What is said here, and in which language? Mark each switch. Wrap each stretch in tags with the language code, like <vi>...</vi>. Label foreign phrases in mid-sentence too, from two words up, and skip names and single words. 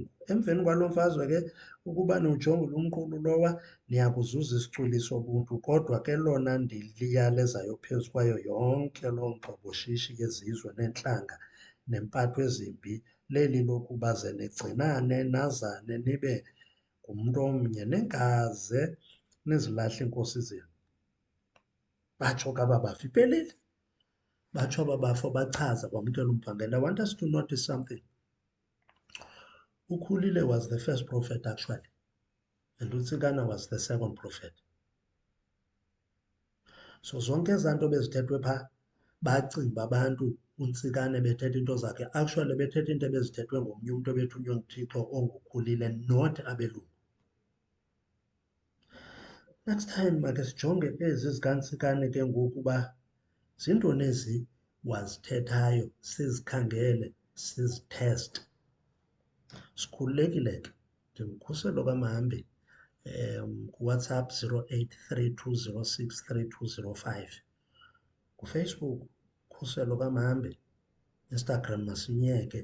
<xh>Emveni kwaloo mfazwe ke ukuba niwujongile umqulu lowa niyakuzuza isicwili sobuntu, kodwa ke lona ndiliyalezayo phezu kwayo yonke loo ngxoboshishi yezizwe neentlanga nempatho ezimbi leli lokuba ze nigcinane nazane nibe ngumntu omnye ningaze nizilahle iinkosi zenu. Batsho ke aba bafi iphelile, batsho aba bafo bachaza bamkela umphangela.</xh> <en>I want us to notice something. uKhulile was the first prophet actually, and uTsikana was the second prophet.</en> <xh>So zonke ezaa nto bezithethwe phaa bacinga abantu uNtsikane bethetha into zakhe, actually bethetha into ebezithethwe ngomnye umntu ebethunywe nguThixo onguKhulile, not abelungu. Next time makhe sijonge ezi zikaNtsikane ke ngoku uba zintoni ezi wazithethayo, sizikhangele, sizitheste. Sikhululekile ke, ndinguKhuselo kaMhambi, kuWhatsApp 0832063205, kuFacebook Khuselo kaMhambi, Instagram Masinyeke.</xh>